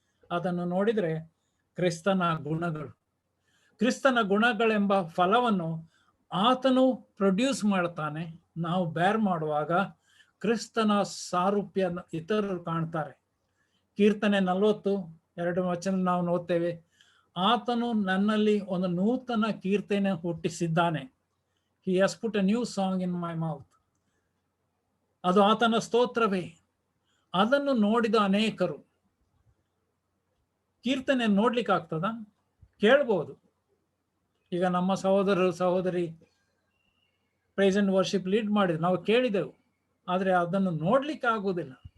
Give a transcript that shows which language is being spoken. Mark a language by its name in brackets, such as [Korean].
[Kannada] ಅದನ್ನು ನೋಡಿದರೆ ಕ್ರಿಸ್ತನ ಗುಣಗಳು. ಕ್ರಿಸ್ತನ ಗುಣಗಳೆಂಬ ಫಲವನ್ನು ಆತನು ಪ್ರೊಡ್ಯೂಸ್ ಮಾಡ್ತಾನೆ. ನಾವು ಬೇರ್ ಮಾಡುವಾಗ ಕ್ರಿಸ್ತನ ಸಾರೂಪ್ಯ ಇತರರು ಕಾಣ್ತಾರೆ. ಕೀರ್ತನೆ 40:2 ನಾವು ನೋಡ್ತೇವೆ, ಆತನು ನನ್ನಲ್ಲಿ ಒಂದು ನೂತನ ಕೀರ್ತನೆ ಹುಟ್ಟಿಸಿದ್ದಾನೆ. [English] He has put a new song in my mouth. [Kannada] ಅದು ಆತನ ಸ್ತೋತ್ರವೇ. ಅದನ್ನು ನೋಡಿದ ಅನೇಕರು ಕೀರ್ತನೆ ನೋಡ್ಲಿಕ್ಕೆ ಆಗ್ತದ? ಕೇಳ್ಬೋದು. ಈಗ ನಮ್ಮ ಸಹೋದರರು ಸಹೋದರಿ ಪ್ರೈಸ್ ಅಂಡ್ ವರ್ಷಿಪ್ ಲೀಡ್ ಮಾಡಿದ್ರು, ನಾವು ಕೇಳಿದೆವು, ಆದರೆ ಅದನ್ನು ನೋಡ್ಲಿಕ್ಕೆ ಆಗುವುದಿಲ್ಲ.